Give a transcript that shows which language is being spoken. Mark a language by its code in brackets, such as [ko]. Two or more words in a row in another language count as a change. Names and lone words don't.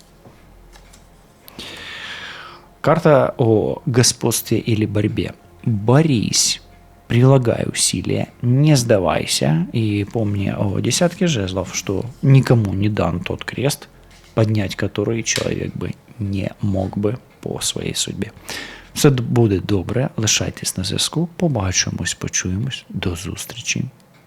[ru] Карта о господстве или борьбе. Борись, прилагай усилия, не сдавайся и помни о десятке жезлов, что никому не дан тот крест, поднять который человек бы не мог [uk] би по своїй судьбі. Все буде добре, лишайтесь на зв'язку, побачимось, почуємось, до зустрічі.